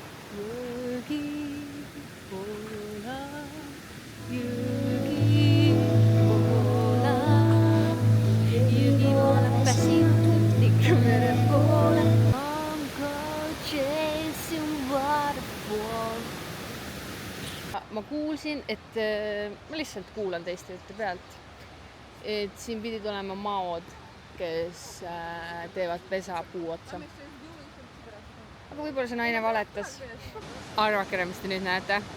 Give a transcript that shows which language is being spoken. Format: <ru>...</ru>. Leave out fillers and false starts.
<en>Jõgi poola, jõgi poola, jõgi poola päsinud likrumere poola. I'm going chasing waterfall.</en> <et>Ma kuulsin, et ma lihtsalt kuulan teiste jutte pealt, et siin pidid olema maod, kes teevad pesa puu otsa. Aga võib-olla see naine valetas. Arvake, mis te nüüd näete.</et>